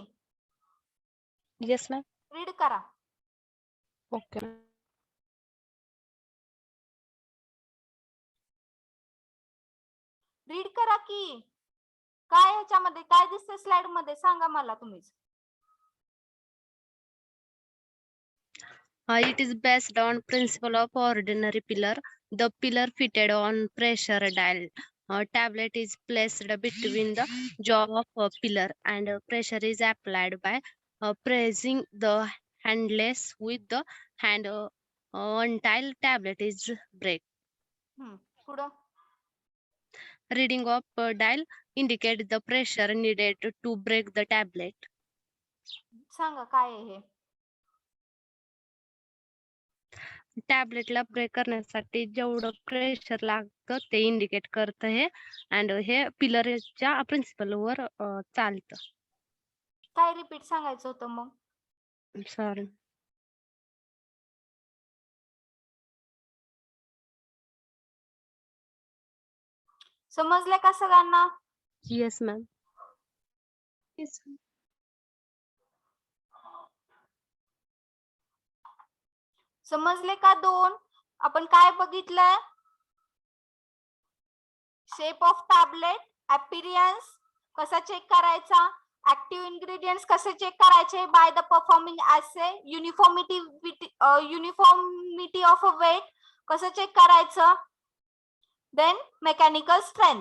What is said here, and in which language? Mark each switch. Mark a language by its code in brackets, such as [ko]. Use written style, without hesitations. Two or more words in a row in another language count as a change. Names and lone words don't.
[en] yes ma'am. [mr] रीड करा. ओके. रीड करा की. काय ह्याच्यामध्ये काय दिसतंय स्लाइड मध्ये सांगा मला तुम्हीच. [en] It is based on principle of ordinary pillar. The pillar fitted on pressure dial. Tablet is placed between the jaw of a pillar and pressure is applied by pressing the handles with the hand until tablet is break. [mr] पुढं [en] Reading of dial indicate the pressure needed to break the tablet. [mr] सांगा काय आहे हे. टॅबलेटला ब्रेक करण्यासाठी जेवढं प्रेशर लागतं ते इंडिकेट करतं हे अँड हे पिलरच्या प्रिन्सिपल वर चालतं. काय रिपीट सांगायचं होतं मग? सॉरी. समजलंय का सगळ्यांना? [en] yes ma'am. Yes, ma'am. [mr] समजले का? दोन आपण काय बघितलंय? [en] shape of tablet, appearance [mr] कसा चेक करायचा, [en] active ingredients [mr] कसे चेक करायचे [en] by the performing assay, uniformity of a weight [mr] कसं चेक करायचं, [en] then mechanical strength.